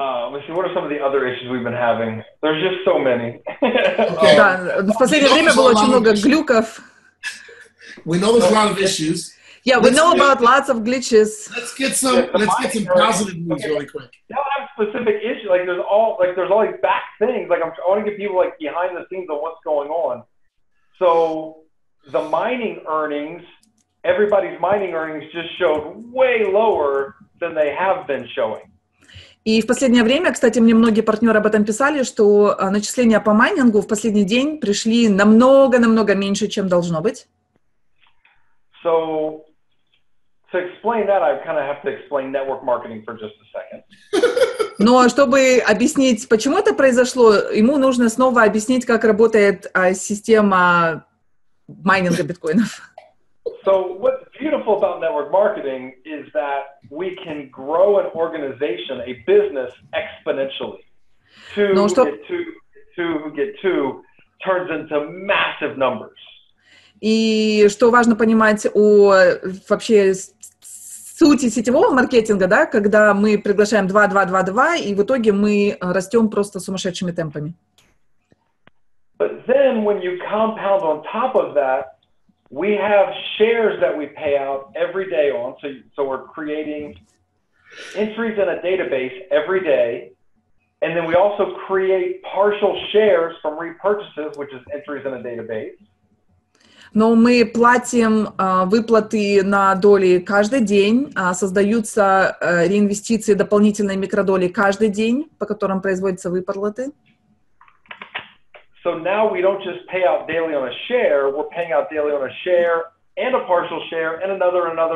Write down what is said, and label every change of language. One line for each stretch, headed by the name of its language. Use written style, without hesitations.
English: Let's see, what are some of the other issues we've been having? There's just so many.
Russian: Да, в последнее время было очень много глюков.
English: We know there's a lot of issues. Yeah, we know about lots of glitches. Let's get some positive news really quick. They don't have specific issues. Like there's all these back things. Like I want to get people like behind the scenes on what's going on. So the mining earnings, everybody's mining earnings just showed way lower than they have been showing.
Russian: И в последнее время, кстати, мне многие партнеры об этом писали, что начисления по майнингу в последний день пришли намного меньше, чем должно быть.
English: So to explain that, I kind of have to explain network marketing for just a second.
Russian: Но чтобы объяснить, почему это произошло, ему нужно снова объяснить, как работает система майнинга биткоинов.
English: So what's beautiful about network marketing is that we can grow an organization, a business exponentially. Two who get two turns into massive numbers.
Russian: И что важно понимать о вообще сути сетевого маркетинга, да, когда мы приглашаем 2, и в итоге мы растем просто сумасшедшими темпами.
English: But then when you compound on top of that, we have shares that we pay out every day on. So we're creating entries in a database every day. And then we also create partial shares from repurchases, which is entries in a database.
Russian: Но мы платим выплаты на доли каждый день, создаются реинвестиции, дополнительные микродоли каждый день, по которым производятся выплаты.
English: So now we don't just pay out daily on a share, we're paying out daily on a share and a partial share and another.